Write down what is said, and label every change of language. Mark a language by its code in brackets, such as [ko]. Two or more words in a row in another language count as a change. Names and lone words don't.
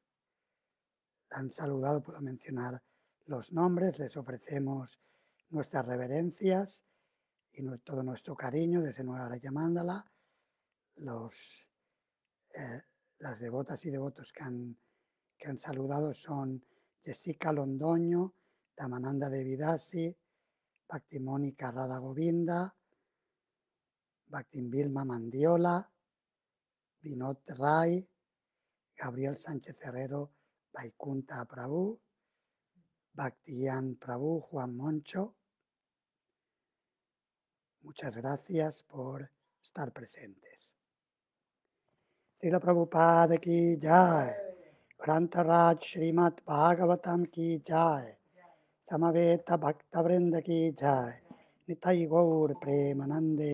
[es] Han saludado, puedo mencionar los nombres, les ofrecemos nuestras reverencias y todo nuestro cariño desde Nueva Raya Mandala. Las devotas y devotos que han saludado son Jessica Londoño, Damananda Devidasi, Bhakti Mónica Radha Govinda, Bhakti Vilma Mandiola, Vinod Rai, Gabriel Sánchez Herrero, Vaikunta Prabhu, Bhaktiyan Prabhu, Juan Moncho. Muchas gracias por estar presentes. [hi] श्रील प्रभुपाद की जय. ग्रन्थराज श्रीमद् भागवतम् की जय. समवेत भक्त वृन्द की जय. निताई गौर प्रेमानन्दे.